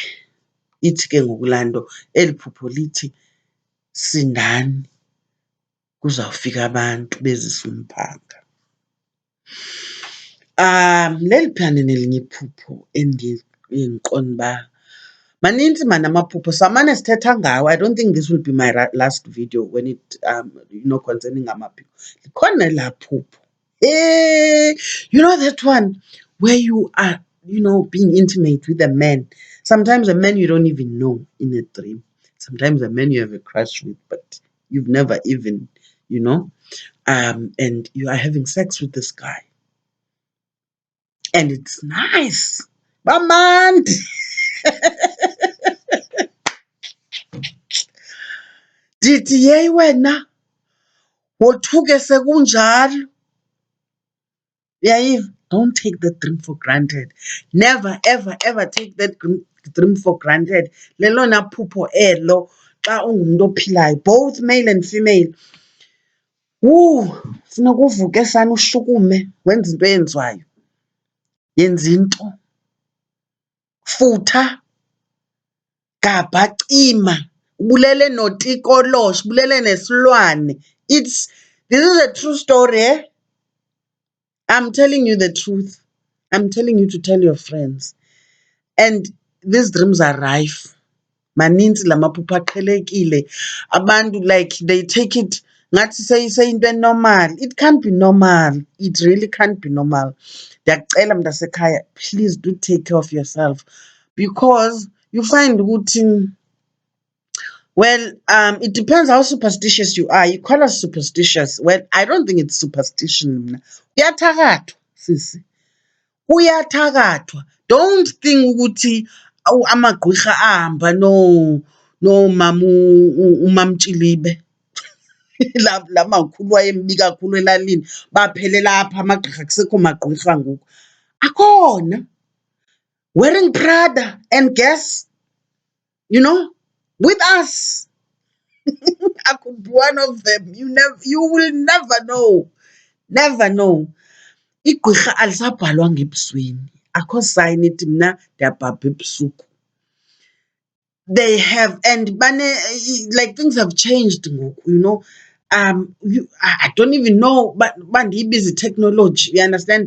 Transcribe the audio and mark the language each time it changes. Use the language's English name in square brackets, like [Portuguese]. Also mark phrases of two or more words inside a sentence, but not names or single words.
[Xhosa] Ithi ke ngoku laa nto, eli phupho lithi sindani kuzawufika abantu bezisa umphanga. Leli phana nelinye iphupho endiye ndiqonde uba manintsi maan amaphupho, samane sithetha ngawo. [English] I don't think this will be my last video when it concerning amaphupho. [Xhosa] Likhona elaa phupho, [English] you know that one where you are, being intimate with a man. Sometimes a man you don't even know in a dream. Sometimes a man you have a crush with, but you've never even, and you are having sex with this guy. And it's nice. [Xhosa] Bamandi. Ndithi yeyi wena, wothuke sekunjalo. Uyayiva? [English] Don't take that dream for granted. Never, ever, ever take that dream for granted. [Xhosa] Lelona phupho elo xa ungumntu ophilayo, [English] both male and female. [Xhosa] Funeka uvuke sana ushukume, wenze into eyenziwayo. Yenza into. Futha. Gabha, cima. Ubulele notikolosh, ubulele nesilwane. [English] This is a true story, eh? I'm telling you the truth. I'm telling you to tell your friends. And these dreams are rife. [Xhosa] Maninzi la maphupho aqhelekile. Abantu, [English] like, they take it [Xhosa] ngathi seyinto [English] normal. It can't be normal. It really can't be normal. [Xhosa] Ndiyakucela mntasekhaya, [English] please do take care of yourself. Because you find ukuthi, well, it depends how superstitious you are. You call us superstitious. Well, I don't think it's superstition. [Xhosa] Uyathakathwa, sisi. Uyathakathwa. [English] Don't think [Xhosa] ukuthi amagqwirha ahamba nomama uMamtshilibe. La makhulu wayembi kakhulu elalini. Baphelela apha amagqirha, kusekho magqwirha ngoku. Akhona. [English] Wearing Prada and guess, with us. I could be one of them. You will never know. Never know. [Xhosa] Igqirha alisabhalwa ngebusweni. Akho sign ithi mna ndiyabhabha ebusuku. [English] They have, and like, things have changed ngoku, I don't even know, but bandiyibiza technology, you understand?